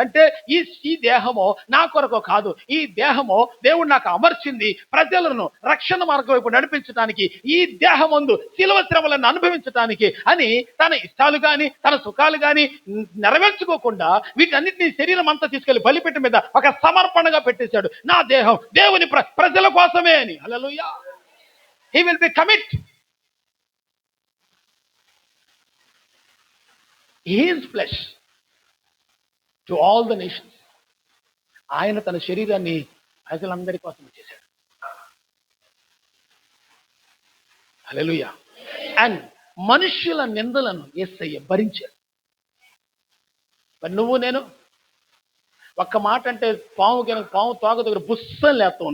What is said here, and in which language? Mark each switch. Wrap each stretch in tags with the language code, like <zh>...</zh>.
<te>అంటే ఈ దేహము నా కొరకు కాదు, ఈ దేహము దేవుడు నాకు అమర్చింది ప్రజలను రక్షణ మార్గం వైపు నడిపించడానికి, ఈ దేహమందు శిలువ శ్రమలను అనుభవించడానికి అని తన ఇష్టాలు కానీ తన సుఖాలు కానీ నెరవేర్చుకోకుండా వీటన్నిటిని శరీరం అంతా తీసుకెళ్లి బలిపీఠం మీద ఒక సమర్పణగా పెట్టేశాడు. నా దేహం దేవుని ప్రజల కోసమే అని. హల్లెలూయా.</te> <en>He will be commit his flesh to all the nations.</en> <te>ఆయన తన శరీరాన్ని ప్రజలందరి కోసం చేశాడు. హల్లెలూయా. అండ్ మనుష్యుల నిందలను యేసయ్య భరించాడు. మరి నువ్వు నేను ఒక్క మాట అంటే పాము తోక దగ్గర బుస్సని లేస్తావు.</te>